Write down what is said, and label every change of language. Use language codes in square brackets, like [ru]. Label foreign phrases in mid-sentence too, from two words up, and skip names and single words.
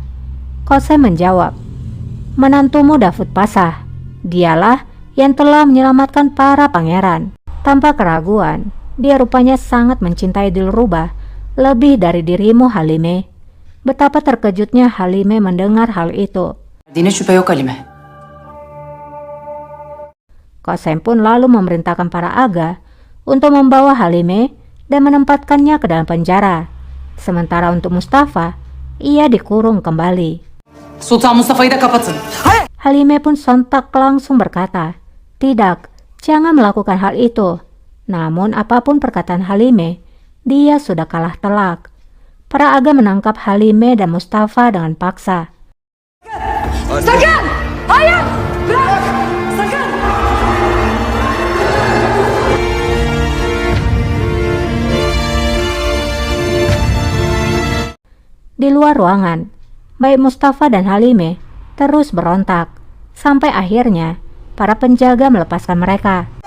[id] Qasem menjawab, "Menantumu Davud Pasha. Dialah yang telah menyelamatkan para pangeran." Tanpa keraguan, dia rupanya sangat mencintai Dilrubah lebih dari dirimu, Halime. Betapa terkejutnya Halime mendengar hal itu. [tr] Dine şüphe yok Halime. [id] Qasem pun lalu memerintahkan para aga untuk membawa Halime dan menempatkannya ke dalam penjara. Sementara untuk Mustafa, ia dikurung kembali. [tr] Sultan Mustafa'yı da kapatın. [id] Halime pun sontak langsung berkata, "Tidak, jangan melakukan hal itu." Namun apapun perkataan Halime, dia sudah kalah telak. Para aga menangkap Halime dan Mustafa dengan paksa. [tr] Sakın! Hayır! Bırak! Sakın! [id] Di luar ruangan, baik Mustafa dan Halime terus berontak. Sampai akhirnya, para penjaga melepaskan mereka.